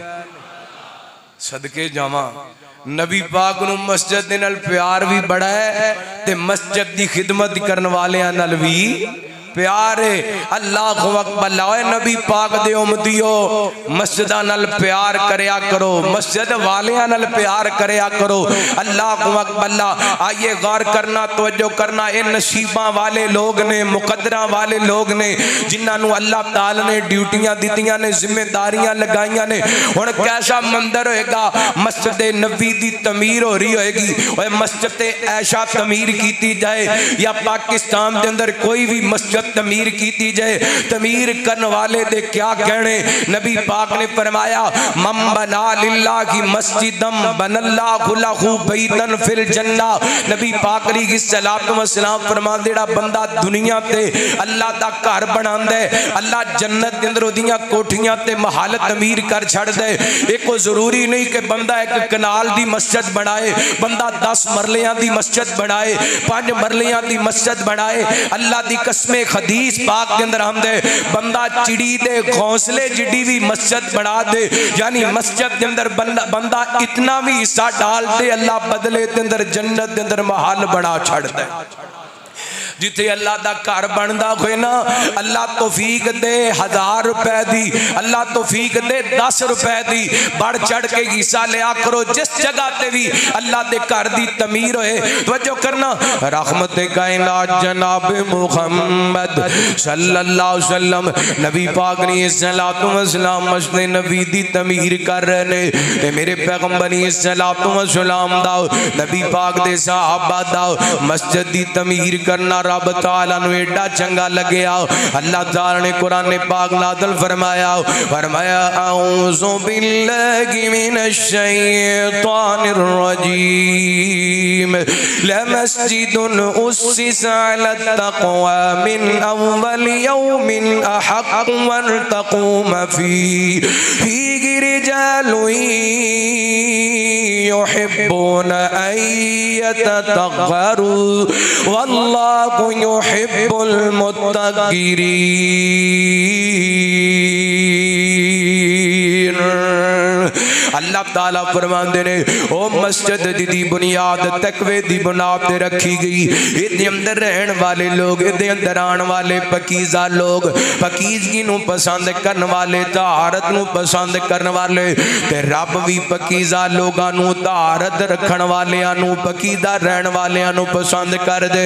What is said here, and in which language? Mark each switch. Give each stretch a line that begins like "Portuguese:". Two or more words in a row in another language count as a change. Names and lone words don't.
Punjabi: صدقے جاواں نبی پاک نوں مسجد دے نال پیار بھی بڑا ہے تے مسجد دی خدمت کرنے والے نال بھی پیار ہے.
Arabic: الله أكبر.
Punjabi: نبی پاک دے امتیو مسجداں نال پیار کریا کرو مسجد والیاں نال پیار کریا کرو.
Arabic: الله أكبر.
Punjabi: آئیے غور کرنا توجہ کرنا اے نصیباں والے لوک نے مقدراں والے لوک نے جنہاں نوں اللہ تعالیٰ نے ڈیوٹیاں دتیاں نے ذمہ داریاں لگائیاں نے. ہن کیسا مندر ہوئے گا مسجد نبوی دی تعمیر ہو رہی ہوئے گی اور مسجد ایسا تعمیر کی جائے یا پاکستان کے اندر کوئی بھی مسجد تعمیر کی جائے تعمیر کرنے والے دے کیا کہنے. نبی پاک نے فرمایا
Arabic: من بنى لله مسجدا بنى الله له بيتا في الجنة.
Punjabi: نبی پاک
Arabic: عليه الصلاة والسلام
Punjabi: فرماندے جیہڑا بندہ دنیا تے اللہ دا گھر بناندا ہے اللہ جنت دے اندر اوہدیاں کوٹھیاں تے محل تعمیر کر چھڈدا ہے. اک ضروری نہیں کہ بندہ اک کنال دی مسجد بنائے بندہ 10 مرلیاں دی مسجد بنائے 5 مرلیاں دی مسجد بنائے. اللہ دی قسم حدیث پاک کے اندر آندے بندہ چڑی دے گھونسلے جڈی بھی مسجد بنا دے یعنی مسجد کے اندر بندہ اتنا بھی حصہ ڈال دے اللہ بدلے کے اندر جنت کے اندر محل بنا چھڈ دے. جتھے اللہ دا گھر بنتا ہوئے نا، اللہ توفیق دے 1000 روپے دی، اللہ توفیق دے 10 روپے دی، ودھ چڑھ کے حصہ لیا کرو. جس جگہ تے بھی اللہ دے گھر دی تعمیر ہوئے، توجہ کرنا، رحمت کائنات جناب محمد
Arabic: صلى الله عليه وسلم
Punjabi: نبی پاک نے
Arabic: الصلاة والسلام
Punjabi: مسجد نبوی دی تعمیر کر رہے نے، تے میرے پیغمبر نے
Arabic: الصلاة والسلام
Punjabi: دا نبی پاک دے صحابہ دا مسجد دی تعمیر کرنا رب تعالیٰ نوں اینا چنگا لگیا. اللہ تعالیٰ نے قرآن پاک نازل فرمایا,
Arabic: فرمایا أعوذ بالله من الشيطان الرجيم لمسجد أسس على التقوى من أول يوم أحق أن تقوم فيه رجال يحبون أن يتطهروا والله يحب المتقين.
Punjabi: اللہ تعالیٰ فرماندے نے او مسجد دی بنیاد تقوے دی بنیاد تے رکھی گئی. ایہدے اندر رہن والے لوک، ایہدے اندر آنے والے پاکیزہ لوک، پاکیزگی نوں پسند کرنے والے، طہارت نوں پسند کرنے والے، تے رب بھی پاکیزہ لوکاں نوں طہارت رکھن والیاں نوں، پاکیزہ رہن والیاں نوں پسند کر دے.